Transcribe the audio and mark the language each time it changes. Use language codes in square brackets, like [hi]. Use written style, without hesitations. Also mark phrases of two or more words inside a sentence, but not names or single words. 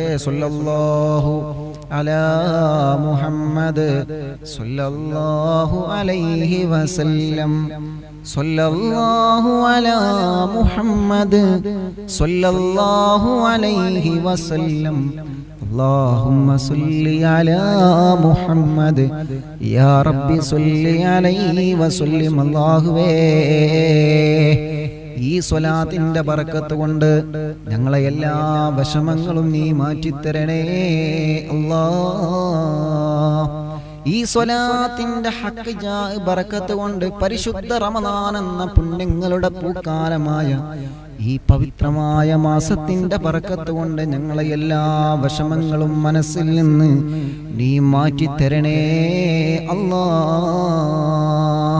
[ar] صلى الله على محمد صلى الله عليه وسلم. صلى الله على محمد صلى الله عليه وسلم. اللهم صل على محمد يا رب صل عليه وسلم. [ml] അല്ലാഹുവേ, ഈ സ്വലാത്തിന്റെ ബറക്കത്ത് കൊണ്ട് ഞങ്ങളെ എല്ലാ വിഷമങ്ങളും നീ മാറ്റിത്തരണേ അല്ലാഹ്. ഈ സ്വലാത്തിന്റെ ഹക്ക് ബറക്കത്ത് കൊണ്ട് പരിശുദ്ധ റമദാൻ എന്ന പുണ്യങ്ങളുടെ പൂക്കാലമായ ഈ പവിത്രമായ മാസത്തിന്റെ ബറക്കത്ത് കൊണ്ട് ഞങ്ങളെ എല്ലാ വിഷമങ്ങളും മനസ്സിൽ നിന്ന് നീ മാറ്റിത്തരണേ അല്ലാഹ്.